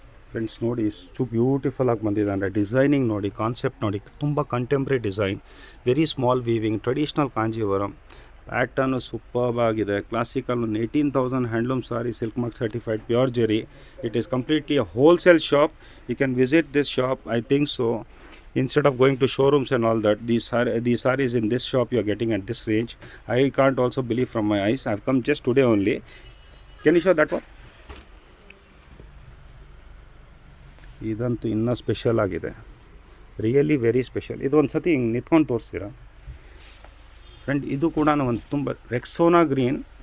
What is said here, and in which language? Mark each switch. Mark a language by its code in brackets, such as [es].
[kn] Friends ನೋಡಿ, ಇಷ್ಟು beautiful ಆಗಿ ಬಂದಿದೆ ಅಂದರೆ ಡಿಸೈನಿಂಗ್ ನೋಡಿ, ಕಾನ್ಸೆಪ್ಟ್ ನೋಡಿ, ತುಂಬ contemporary design, very small weaving, traditional Kanjeevaram pattern superb ಆಗಿದೆ. Classical 18,000 handloom sorry, silk mark certified, pure Jerry. [en] It is completely a wholesale shop. You can visit this shop, I think so. Instead of going to showrooms and all that, these sarees in this shop you are getting at this range. I can't also believe from my eyes. I have come just today only. Can you show that one? [kn] ಇದಂತೂ ಇನ್ನೂ special ಆಗಿದೆ, [en] Really very special. [kn] ಇದು ಒಂದು ಸತಿ ಹಿಂಗೆ ನಿಂತ್ಕೊಂಡು ತೋರಿಸ್ತೀರಾ friend? ಇದು ಕೂಡ ಒಂದು ತುಂಬ ರೆಕ್ಸೋನಾ ಗ್ರೀನ್